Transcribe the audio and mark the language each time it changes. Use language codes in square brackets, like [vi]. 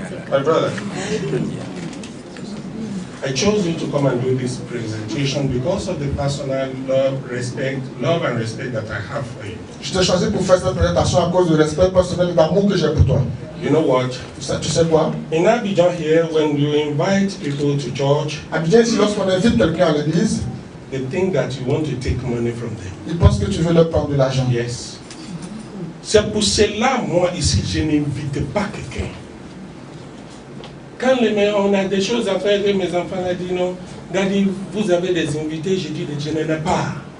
[en] My brother, I chose you to come and do this presentation because of the personal love and respect that I have for you. [fr] Je t'ai choisi pour faire cette présentation à cause du respect personnel et d'amour que j'ai pour toi. [en] You know what? [fr] Tu sais quoi? [en] In Abidjan here, when you invite people to church, [fr] Abidjan, ici, lorsqu'on invite quelqu'un à l'église, [en] they think that you want to take money from them. [fr] ils pensent que tu veux leur prendre de l'argent. [en] Yes. [fr] C'est pour cela, moi, ici, je n'invite pas quelqu'un. Quand on a des choses à faire, que mes enfants ont dit non, Daddy, vous avez des invités, je dis je n'en ai pas.